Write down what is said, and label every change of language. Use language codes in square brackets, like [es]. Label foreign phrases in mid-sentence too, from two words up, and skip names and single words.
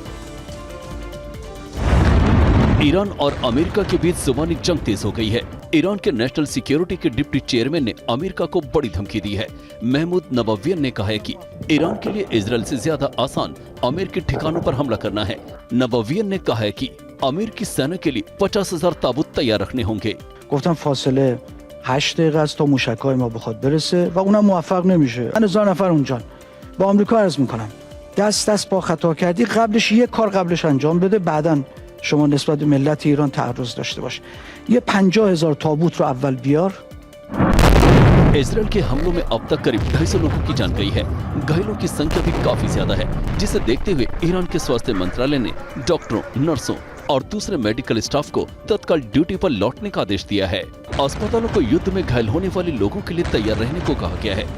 [hi] ईरान और अमेरिका के बीच जुबानी जंग तेज हो गई है। ईरान के नेशनल सिक्योरिटी के डिप्टी चेयरमैन ने अमेरिका को बड़ी धमकी दी है। महमूद नवावियन ने कहा है कि ईरान के लिए इजरायल से ज्यादा आसान अमेरिकी ठिकानों पर हमला करना है। नवावियन ने कहा है कि अमेरिकी सेना के लिए 50,000 ताबूत तैयार रखने होंगे। [fa] گفتم فاصله 8 دقیقه است تا موشک‌های ما بخواد برسه و اونم موفق نمیشه. من 1000 نفر اونجان. با آمریکا عرض میکنم دست با خطا کردی، قبلش یک کار قبلش انجام بده، بعداً شما نسبت به ملت ایران تعرض داشته باش. یه 50,000 تابوت رو اول بیار. [hi] इजरायल के हमलों में अब तक करीब 250 लोगों की जान गई है। घायलों की संख्या भी काफी ज्यादा है, जिसे देखते हुए ईरान के स्वास्थ्य मंत्रालय ने डॉक्टरों, नर्सों और दूसरे मेडिकल स्टाफ को तत्काल ड्यूटी पर लौटने का आदेश दिया है। अस्पतालों को युद्ध में घायल होने वाले लोगों के लिए तैयार रहने को कहा गया है।